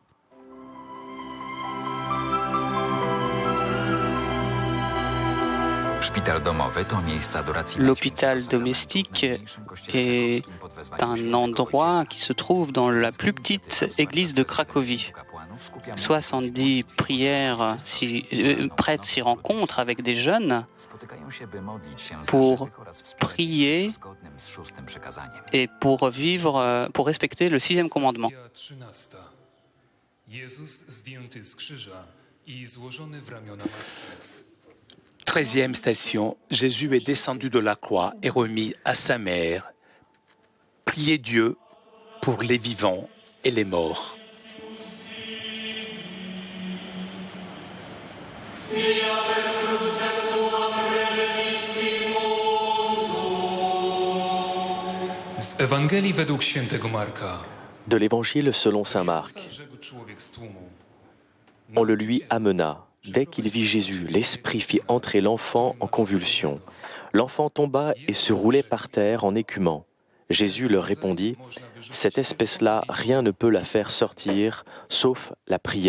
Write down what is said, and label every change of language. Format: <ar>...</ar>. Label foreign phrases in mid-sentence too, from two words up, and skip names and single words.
<fr>L'hôpital domestique est un endroit qui se trouve dans la plus petite église de Cracovie. 70 prêtres s'y rencontrent avec des jeunes pour prier et pour vivre, pour respecter le 6e commandement.</fr> <pl>Jezus zdjęty z krzyża i złożony w ramiona matki.</pl> <fr>13e station, Jésus est descendu de la croix et remis à sa mère. Priez Dieu pour les vivants et les morts.</fr> <pl>Z Ewangelii według świętego Marka.</pl> <fr>De l'Évangile selon saint Marc. On le lui amena. Dès qu'il vit Jésus, l'Esprit fit entrer l'enfant en convulsion. L'enfant tomba et se roulait par terre en écumant. Jésus leur répondit, « Cette espèce-là, rien ne peut la faire sortir, sauf la prière.</fr>